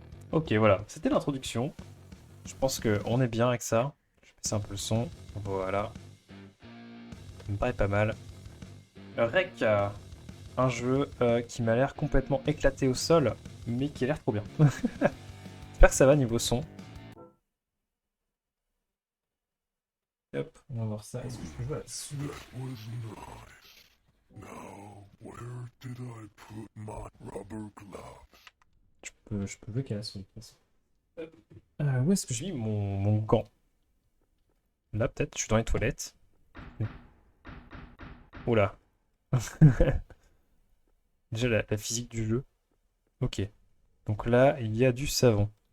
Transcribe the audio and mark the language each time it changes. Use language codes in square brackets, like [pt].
[fr] Ok, voilà, c'était l'introduction. Je pense qu'on est bien avec ça. Je vais baisser un peu le son. Voilà. Ça me paraît pas mal. Rec, un jeu qui m'a l'air complètement éclaté au sol, mais qui a l'air trop bien. J'espère que ça va niveau son. Hop, on va voir ça. Est-ce que je peux jouer à la souris? [en] That was nice. Now, where did I put my rubber gloves? [fr] Je peux jouer qu'à la souris de toute façon. Où est-ce que j'ai mis mon gant? Là, peut-être, je suis dans les toilettes. Oula. Déjà, la physique du jeu. Ok. Donc là, il y a du savon.